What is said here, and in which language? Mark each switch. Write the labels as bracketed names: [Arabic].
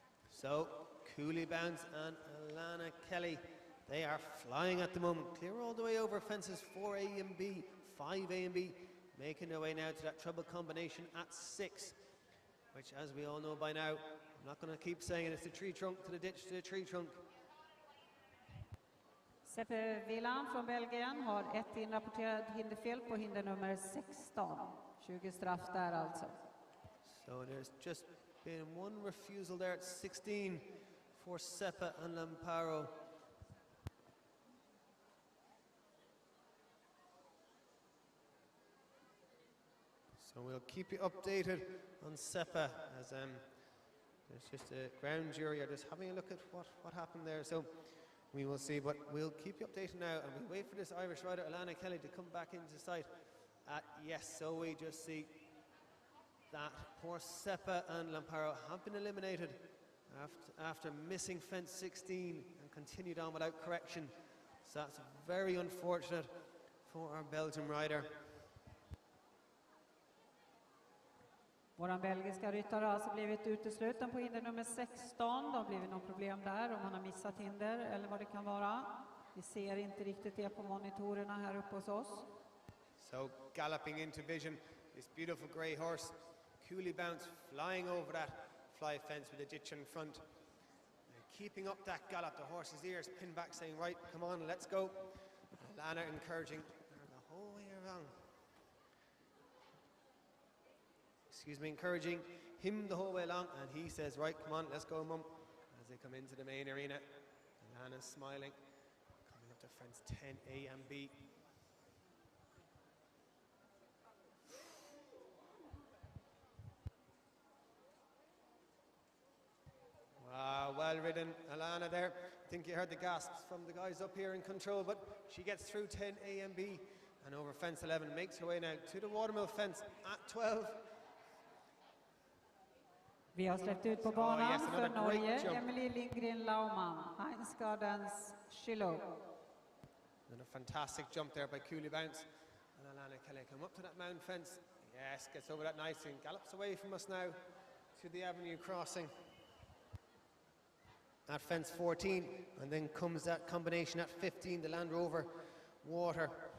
[English] So, Cooley Bounce and Alana Kelly, they are flying at the moment. Clear all the way over fences 4A and B, 5A and B, making their way now to that treble combination at 6, which, as we all know by now, I'm not going to keep saying it, it's the tree trunk to the ditch to the tree trunk. [Swedish] Seppa Villain från Belgien har ett inrapporterat hinderfel på hinder nummer 16. 20 straff där alltså. [English] So there's just been one refusal there at 16 for Seppa and Lamparo. So we'll keep you updated on Seppa as there's just a ground jury are just having a look at what happened there. So we will see, but we'll keep you updated now, and we wait for this Irish rider Alana Kelly to come back into sight. Yes, so we just see that poor Seppa and Lamparo have been eliminated after missing fence 16 and continued on without correction. So that's very unfortunate for our Belgian rider. [Swedish] Våran belgiska ryttare har alltså blivit utesluten på hinder nummer 16. Det har blivit något problem där, om han har missat hinder eller vad det kan vara. Vi ser inte riktigt det på monitorerna här uppe hos oss. [English] So galloping into vision, this beautiful grey horse, Cooley Bounce, flying over that fly fence with a ditch in front. And keeping up that gallop, the horse's ears pinned back saying, right, come on, let's go. Alana encouraging her the whole way around. Encouraging him the whole way along, and he says, right, come on, let's go, Mum, as they come into the main arena. Alana's smiling, coming up to fence 10A and B. Wow, well ridden, Alana there. I think you heard the gasps from the guys up here in control, but she gets through 10A and B and over fence 11, makes her way now to the watermill fence at 12. [Swedish] Vi har släppt ut på banan för Norge, Emilia Lindeman, Heinz Schillo. [English] And a fantastic jump there by Cooley Bounce. And Alana Kelly come up to that mound fence. Yes, gets over that nicely and gallops away from us now to the avenue crossing at fence 14. And then comes that combination at 15, the Land Rover Water.